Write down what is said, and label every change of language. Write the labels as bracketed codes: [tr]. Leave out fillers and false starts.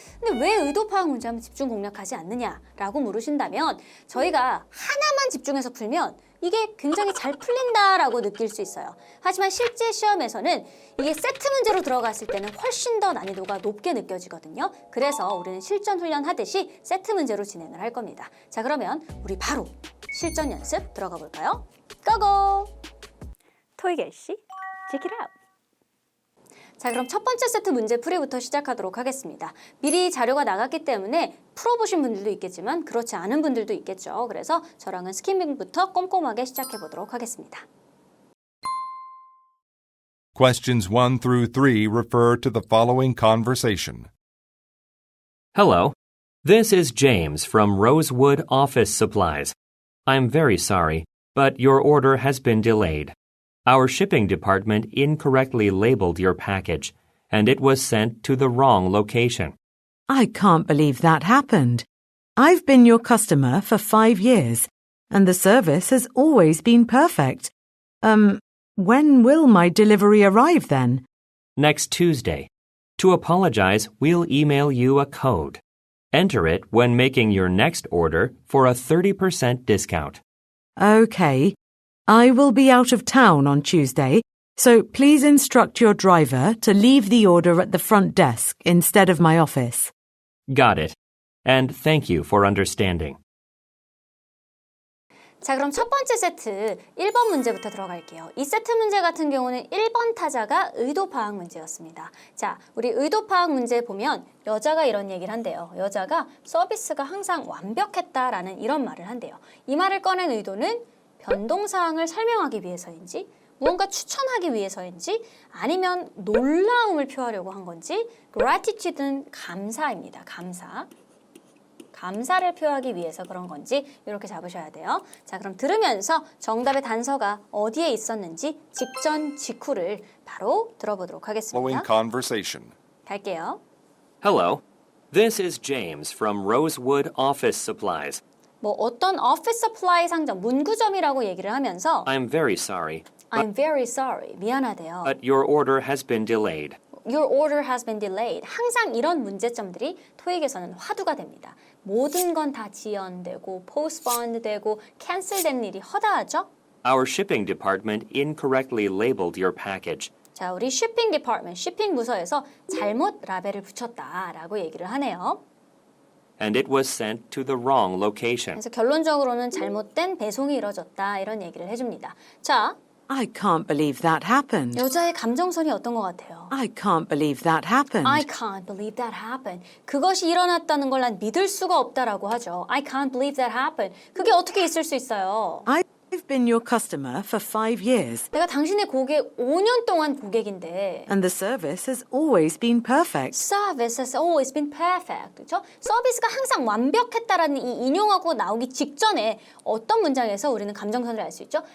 [ko] 근데 왜 의도 파악 문제만 집중 공략하지 않느냐라고 물으신다면 저희가 하나만 집중해서 풀면 이게 굉장히 잘 풀린다라고 느낄 수 있어요. 하지만 실제 시험에서는 이게 세트 문제로 들어갔을 때는 훨씬 더 난이도가 높게 느껴지거든요. 그래서 우리는 실전 훈련하듯이 세트 문제로 진행을 할 겁니다. 자, 그러면 우리 바로 실전 연습 들어가 볼까요? 고고! [en] 토익 LC, check it out! [ko] 자, 그럼 첫 번째 세트 문제 풀이부터 시작하도록 하겠습니다. 미리 자료가 나갔기 때문에 풀어보신 분들도 있겠지만 그렇지 않은 분들도 있겠죠. 그래서 저랑은 스키밍부터 꼼꼼하게 시작해 보도록 하겠습니다. [en] Questions 1 through 3 refer to the following conversation. Hello. This is James from Rosewood Office Supplies. I'm very sorry, but your order has been delayed. Our shipping department incorrectly labeled your package, and it was sent to the wrong location. I can't believe that happened. I've been your customer for 5 years, and the service has always been perfect. When will my delivery arrive then? Next Tuesday. To apologize, we'll email you a code. Enter it when making your next order for a 30% discount. Okay. I will be out of town on Tuesday, so please instruct your driver to leave the order at the front desk instead of my office. Got it. And thank you for understanding. [ko] 자, 그럼 첫 번째 세트 1번 문제부터 들어갈게요. 이 세트 문제 같은 경우는 1번 타자가 의도 파악 문제였습니다. 자, 우리 의도 파악 문제 보면 여자가 이런 얘기를 한대요. 여자가 서비스가 항상 완벽했다라는 이런 말을 한대요. 이 말을 꺼낸 의도는 변동사항을 설명하기 위해서인지 무언가 추천하기 위해서인지 아니면 놀라움을 표하려고 한 건지 gratitude는 감사입니다. 감사. 감사를 표하기 위해서 그런 건지 이렇게 잡으셔야 돼요. 자, 그럼 들으면서 정답의 단서가 어디에 있었는지 직전 직후를 바로 들어보도록 [en] Following [ko] 하겠습니다. [en] conversation. [ko] 갈게요. [en] Hello. This is James from Rosewood Office Supplies. [ko] 뭐 어떤 [en] office supply [ko] 상점, 문구점이라고 얘기를 하면서 [en] I'm very sorry, I'm very sorry, [ko] 미안하대요. [en] but your order has been delayed. Your order has been delayed. [ko] 항상 이런 문제점들이 토익에서는 화두가 됩니다. 모든 건 다 지연되고 postponed 되고 cancel 되는 일이 허다하죠? [en] Our shipping department incorrectly labeled your package. [ko] 자, 우리 [en] shipping department, [ko] shipping 부서에서 잘못 라벨을 붙였다라고 얘기를 하네요. [en] And it was sent to the wrong location. [ko] 그래서 결론적으로는 잘못된 배송이 이뤄졌다 이런 얘기를 해줍니다. 자, [en] I can't believe that happened. [ko] 여자의 감정선이 어떤 것 같아요? [en] I can't believe that happened. I can't believe that happened. [ko] 그것이 일어났다는 걸 난 믿을 수가 없다라고 하죠. [en] I can't believe that happened. [ko] 그게 어떻게 있을 수 있어요? [en] I've been your customer for 5 years, [ko] 내가 당신의 고객 5년 동안 고객인데 [en] and the service has always been perfect. Service has always been perfect. [ko] 그렇죠? 서비스가 항상 완벽했다라는 이 인용하고 나오기 직전에 어떤 문장에서 우리는 감정선을 알 수 있죠?